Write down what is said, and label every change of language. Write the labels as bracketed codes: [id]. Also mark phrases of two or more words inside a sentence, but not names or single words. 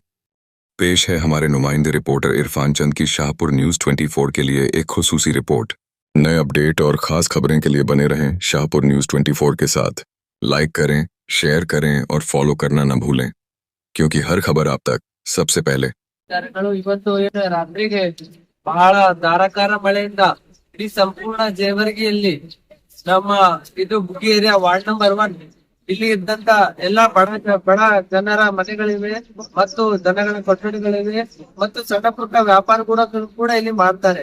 [hi] पेश है हमारे नुमाइंदे रिपोर्टर इरफान चंद की शाहपुर न्यूज़ 24 के लिए एक खुसूसी रिपोर्ट। नए अपडेट और खास खबरें के लिए बने रहें शाहपुर न्यूज़ 24 के साथ। लाइक करें, शेयर करें और फॉलो करना न भूलें, क्योंकि हर खबर आप तक सबसे पहले। [kn] ಇವತ್ತು ಏನು ರಾತ್ರಿಗೆ ಬಹಳ ಧಾರಾಕಾರ ಮಳೆಯಿಂದ ಇಡೀ ಸಂಪೂರ್ಣ ಜೇವರ್ಗಿಯಲ್ಲಿ ನಮ್ಮ ಇದು ಬುಗ್ಗಿ [en] area ward number [kn] 1 ಇಲ್ಲಿ ಇದ್ದಂತ ಎಲ್ಲಾ ಬಡ ಜನರ ಮನೆಗಳಿವೆ ಮತ್ತು ದನಗಳ ಕೊಠಡಿಗಳಿವೆ ಮತ್ತು ಸಣ್ಣ ಪುಟ್ಟ ವ್ಯಾಪಾರ ಕೂಡ ಇಲ್ಲಿ ಮಾಡ್ತಾರೆ।